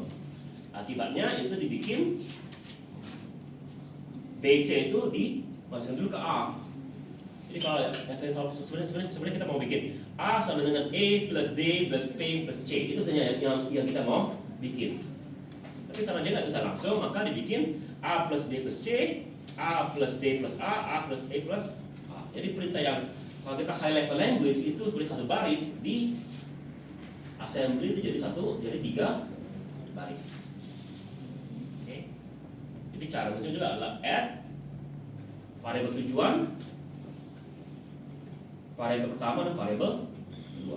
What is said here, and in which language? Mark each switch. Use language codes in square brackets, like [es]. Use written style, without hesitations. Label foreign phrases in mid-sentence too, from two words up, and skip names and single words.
[id] Akibatnya itu dibikin BC itu dimasukkan dulu ke A. Jadi kalau sebenarnya kita mau bikin A sama dengan E plus D plus P plus C, itu hanya yang kita mau bikin. Tapi karena dia nggak bisa langsung, maka dibikin A plus D plus C, A plus D plus A plus E plus A. Jadi perintah yang kalau kita [en] high level language [id] itu seperti satu baris, di assembly itu jadi 3 baris. Oke. Jadi cara menulisnya juga adalah add variabel tujuan, variabel pertama dan variabel kedua.